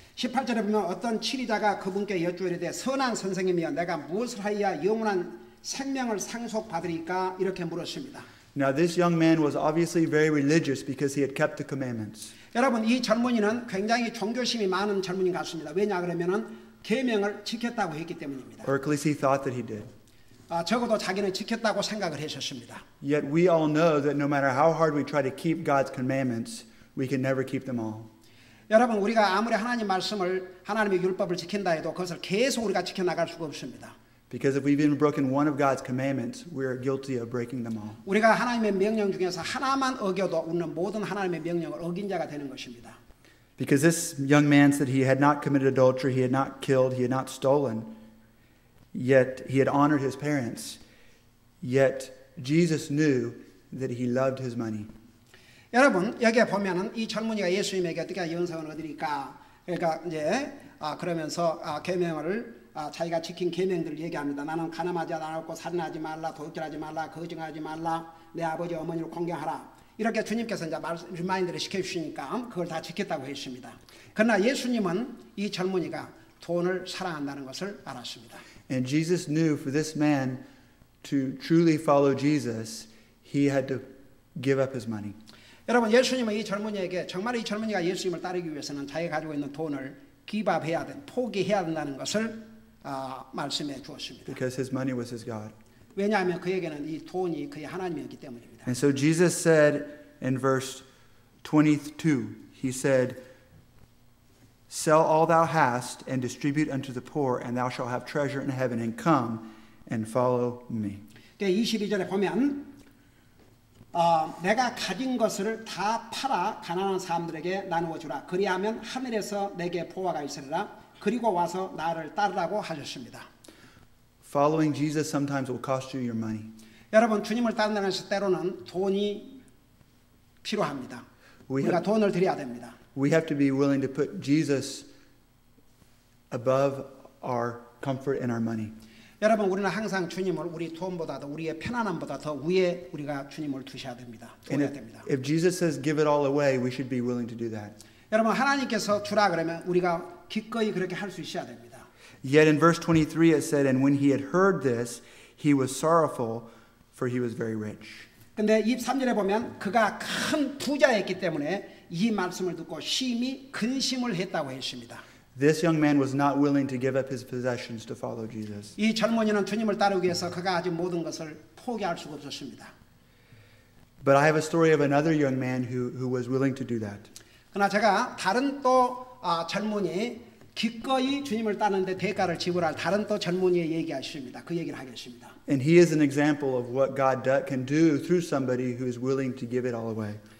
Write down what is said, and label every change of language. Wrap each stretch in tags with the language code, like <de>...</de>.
<ko>18절에 보면 어떤 치리자가 그분께 여쭈이르되 선한 선생님이여 내가 무엇을 하여야 영원한 생명을 상속받으리까 이렇게 물었습니다.</ko> <en>Now this young man was obviously very religious because he had kept the commandments.</en> <ko>여러분 이 젊은이는 굉장히 종교심이 많은 젊은이 같습니다. 왜냐 그러면은 계명을 지켰다고 했기 때문입니다.</ko> <en>or at least he thought that he did.</en> <ko>적어도 자기는 지켰다고 생각을 했었습니다.</ko> <en>Yet we all know that no matter how hard we try to keep God's commandments, we can never keep them all.</en> <ko>여러분 우리가 아무리 하나님 말씀을 하나님의 율법을 지킨다 해도 그것을 계속 우리가 지켜나갈 수가 없습니다.</ko> <en>Because if we've even broken one of God's commandments, we are guilty of breaking them all.</en> <ko>우리가 하나님의 명령 중에서 하나만 어겨도 우리는 모든 하나님의 명령을 어긴 자가 되는 것입니다.</ko> <en>Because this young man said he had not committed adultery, he had not killed, he had not stolen, yet he had honored his parents. Yet Jesus knew that he loved his money.</en> <ko>여러분 여기에 보면은 이 젊은이가 예수님에게 어떻게 영성을 얻으니까 그러니까 이제 그러면서 계명을 자기가 지킨 계명들을 얘기합니다. 나는 간음하지 않았고 살인하지 말라, 도둑질하지 말라, 거짓말하지 말라, 내 아버지 어머니를 공경하라. 이렇게 주님께서 이제 리마인드를 시켜주시니까 그걸 다 지켰다고 했습니다. 그러나 예수님은 이 젊은이가 돈을 사랑한다는 것을 알았습니다.</ko> <en>And Jesus knew for this man to truly follow Jesus, he had to give up his money.</en> <ko>여러분 예수님은 이 젊은이에게 정말 이 젊은이가 예수님을 따르기 위해서는 자기가 가지고 있는 돈을 기밥해야 된, 포기해야 된다는 것을 말씀해 주었습니다.</ko> <en>Because his money was his God.</en> <ko>왜냐하면 그에게는 이 돈이 그의 하나님이었기 때문입니다.</ko> <en>And so Jesus said in verse 22, he said, Sell all thou hast and distribute unto the poor, and thou shalt have treasure in heaven, and come and follow me.</en> <ko>22절에 보면 내가 가진 것을 다 팔아 가난한 사람들에게 나누어 주라. 그리하면 하늘에서 내게 보화가 있으리라. 그리고 와서 나를 따르라고 하셨습니다.</ko> <en>Following Jesus sometimes will cost you your money.</en> <ko>여러분 주님을 따른다는 것은 때로는 돈이 필요합니다. 우리가 돈을 드려야 됩니다.</ko> <en>We have to be willing to put Jesus above our comfort and our money.</en> <ko>여러분 우리는 항상 주님을 우리 돈보다도 우리의 편안함보다 더 위에 우리가 주님을 두셔야 됩니다. 두어야 됩니다.</ko> <en>If Jesus says give it all away, we should be willing to do that.</en> <ko>여러분 하나님께서 주라 그러면 우리가 기꺼이 그렇게 할 수 있어야 됩니다.</ko> <en>Yet in verse 23 it said, And when he had heard this, he was sorrowful, for he was very rich.</en> <ko>근데 23절에 보면 그가 큰 부자였기 때문에 이 말씀을 듣고 심히 근심을 했다고 했습니다.</ko> <en>This young man was not willing to give up his possessions to follow Jesus.</en> <ko>이 젊은이는 주님을 따르기 위해서 그가 가진 모든 것을 포기할 수가 없었습니다.</ko> <en>But I have a story of another young man who was willing to do that.</en> <ko>그러나 제가 다른 또 젊은이 기꺼이 주님을 따르는데 대가를 지불할 다른 또 젊은이의 얘기하십니다. 그 얘기를 하겠습니다.</ko> <en>And he is an example of what God can do through somebody who is willing to give it all away.</en>